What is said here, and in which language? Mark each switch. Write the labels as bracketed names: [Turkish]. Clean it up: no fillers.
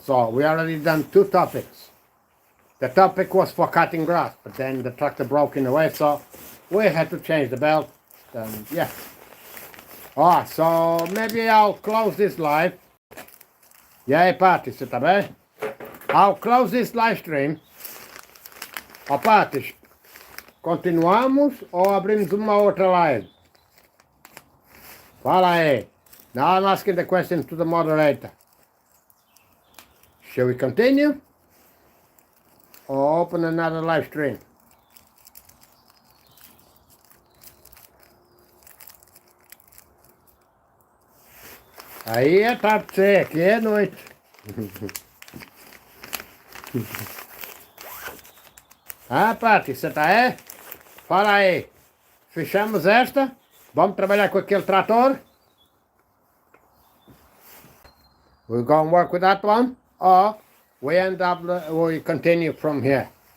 [English] So we already done 2 topics. The topic was for cutting grass, but then the tractor broke in the way, so we had to change the belt. Yeah. Alright, so maybe I'll close this live. [Portuguese] E aí, Pati, você tá bem? [English] I'll close this live stream. [Portuguese] Ó, Pati, continuamos ou abrimos uma outra live? Fala aí. [English] Now I'm asking the question to the moderator. Shall we continue? Or open another live stream? [Portuguese] Aí é tarde pra você, aqui é noite. Ah, Pati, você tá aí? Fala aí. Fechamos esta? Vamos trabalhar com aquele trator? [English] We're going to work with that one? Or we continue from here?